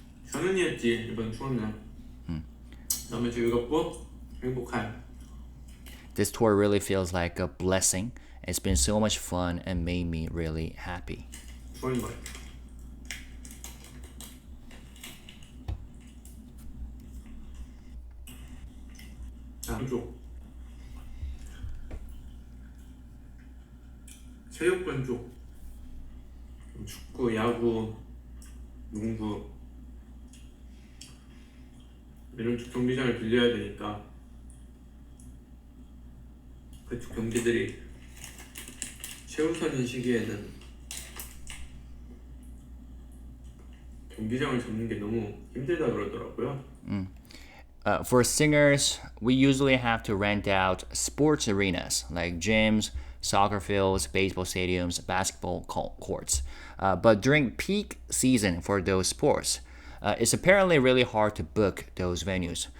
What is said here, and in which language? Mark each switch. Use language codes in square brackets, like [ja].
[ko] 천운이었지 이번 투어는. 너무 즐겁고 행복한. [en] This tour really feels like a blessing. It's been so much fun and made me really happy. [ko] 투어인 것 같아. 쪽. 체육관 쪽. 축구, 야구, 농구 이런 쪽 경기장을 빌려야 되니까 그쪽 경기들이 최우선인 시기에는 경기장을 잡는 게 너무 힘들다 그러더라고요. [en] For singers, we usually have to rent out sports arenas like gyms, soccer fields, baseball stadiums, basketball courts. But during peak season for those sports, it's apparently really hard to book those venues.